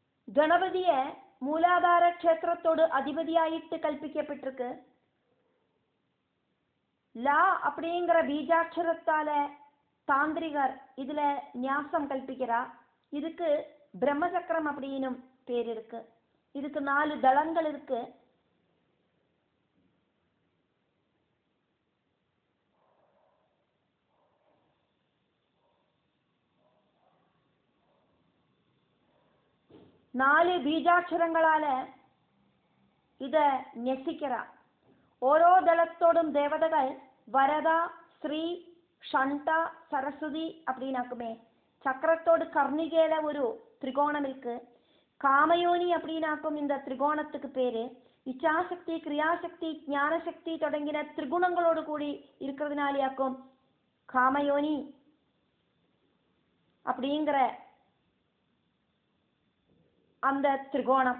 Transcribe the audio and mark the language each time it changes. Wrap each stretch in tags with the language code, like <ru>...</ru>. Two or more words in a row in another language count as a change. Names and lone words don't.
<ta>கணபதியை மூலாதார க்ஷேத்திரத்தோடு அதிபதியாயிட்டு கல்பிக்கப்பட்டிருக்கு. லா அப்படிங்கிற பீஜாட்சரத்தால தாந்திரிகர் இதுல ஞாசம் கல்பிக்கிறா. இதுக்கு பிரம்மசக்கரம் அப்படின்னும் பேர் இருக்கு. இதுக்கு 4 தளங்கள் இருக்கு.</ta> <ml>നാല് ബീജാക്ഷരങ്ങളാല ഇത ന്യസിക്കറ. ഓരോ ദളത്തോടും ദേവതകൾ വരദ, ശ്രീ, ഷണ്ട, സരസ്വതി அப்படின்னாக்குமே.</ml> <ta>சக்கரத்தோடு கர்ணிகேல ஒரு திரிகோணம் இருக்கு. காமயோனி அப்படின்னாக்கும் இந்த திரிகோணத்துக்கு பேரு. இச்சாசக்தி, கிரியாசக்தி, ஞானசக்தி தொடங்கின திரிகுணங்களோடு கூடி இருக்கிறதுனாலேயாக்கும் காமயோனி அப்படிங்கிற அந்த திரிகோணம்.</ta>